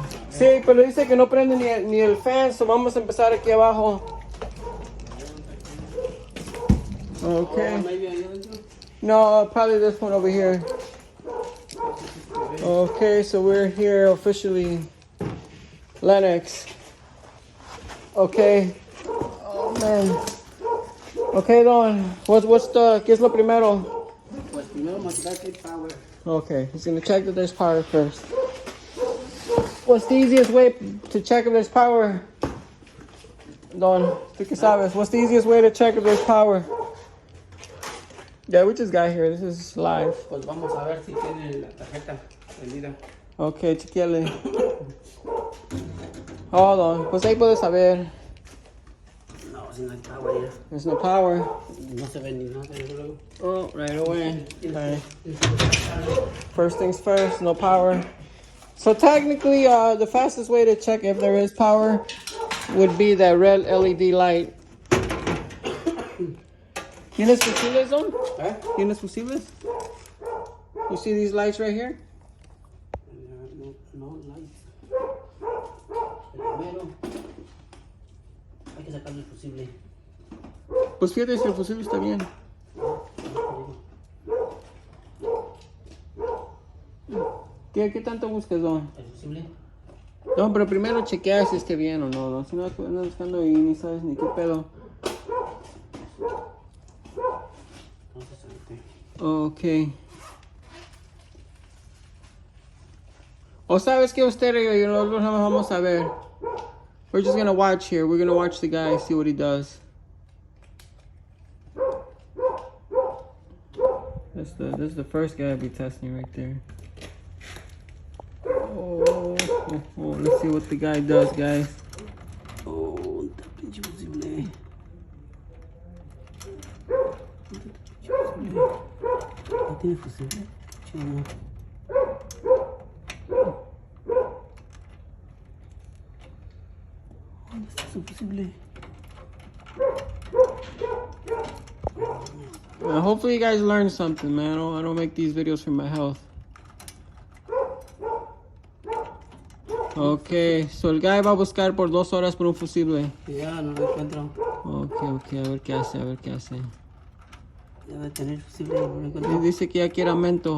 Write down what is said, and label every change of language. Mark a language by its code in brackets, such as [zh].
[es] Sí, pero dice que no prende ni el fan, so vamos a empezar aquí abajo. [en] Okay. No, probably this one over here. Okay, so we're here officially. Lennox. Okay. Oh man. Okay, Don. [es] ¿Qué es lo primero? Pues primero mostrar que hay power. [en] Okay, he's gonna check that there's power first. What's the easiest way to check if there's power? Don, [es] tú que sabes. [en] What's the easiest way to check if there's power? Yeah, we just got here. This is live. [es] Pues vamos a ver si tiene la tarjeta prendida. Okay, chequeale. [en] Hold on. [es] Pues ahí puedes saber. No, si no hay power ya. [en] There's no power. [es] No se ve ni nada luego. [en] Oh, right away. Okay. First things first, no power. So technically, the fastest way to check if there is power would be that red LED light. [es] ¿Tienes fusibles, Don? ¿Eh? ¿Tienes fusibles? [en] You see these lights right here? No, lights. [es] Primero hay que sacarle el fusible. Pues fíjate si el fusible está bien. ¿Qué tanto buscas, Don? ¿El fusible? No, pero primero chequear si esté bien o no, Don. Si no andas buscando ahí, ni sabes ni qué pedo. [en] Okay. [es] O sabes que usted y nosotros no vamos a ver. [en] We're just gonna watch here. We're gonna watch the guy, see what he does. This is the first guy I'll be testing right there. Oh, let's see what the guy does, guys. [es] Oh, está pinche fusible. ¿No tiene fusible? Chido. ¿Dónde está su fusible? [en] Hopefully you guys learned something, man. I don't make these videos for my health. Okay, so [es] el guy va a buscar por 2 horas por un fusible. Ya, no lo encuentro. Okay, a ver qué hace. Ya debe tener fusible, no lo encuentro. Dice que ya quiere aumento.